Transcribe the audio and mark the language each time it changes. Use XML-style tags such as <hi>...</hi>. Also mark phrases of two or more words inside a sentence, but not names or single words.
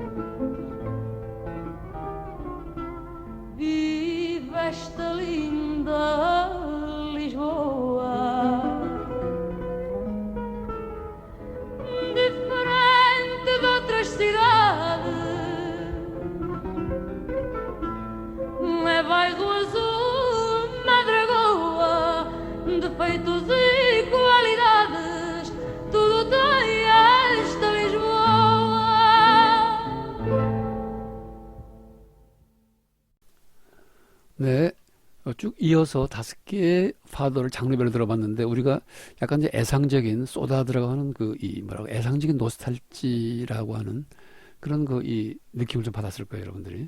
<pt>Vive esta linda Lisboa, diferente de outras cidades. É bairro azul, Madragoa, defeitos e qualidades, tudo tem esta Lisboa.</pt> <ko>네, 쭉 이어서 5개의 파도를 장르별로 들어봤는데 우리가 약간 이제 애상적인 쏟아 들어가는 애상적인 노스탈지라고 하는 그런 이 느낌을 좀 받았을 거예요, 여러분들이.</ko>